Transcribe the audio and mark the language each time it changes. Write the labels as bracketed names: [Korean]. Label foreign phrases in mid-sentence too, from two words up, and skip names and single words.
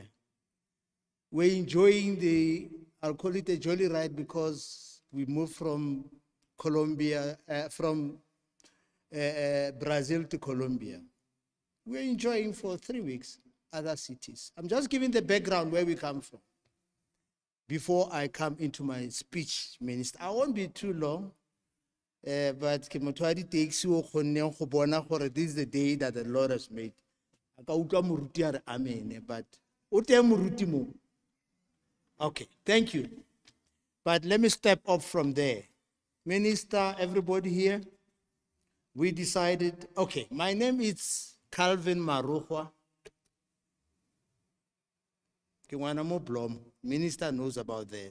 [English] We're enjoying I'll call it a jolly ride because we moved from Colombia, Brazil to Colombia. We're enjoying for 3 weeks other cities. I'm just giving the background where we come from. before I come into my speech, Minister. I won't be too long, but [Tswana] ke motho wa di-taxi o kgonneng go bona gore [English] this is the day that the Lord has made. [Tswana] A ka utlwa moruti a re amen, but o teng moruti mo. [English] Okay, thank you. But let me step up from there. Minister, everybody here, we decided, okay, my name is Calvin Maruhwa. Kiwanamo Blom, Minister knows about that.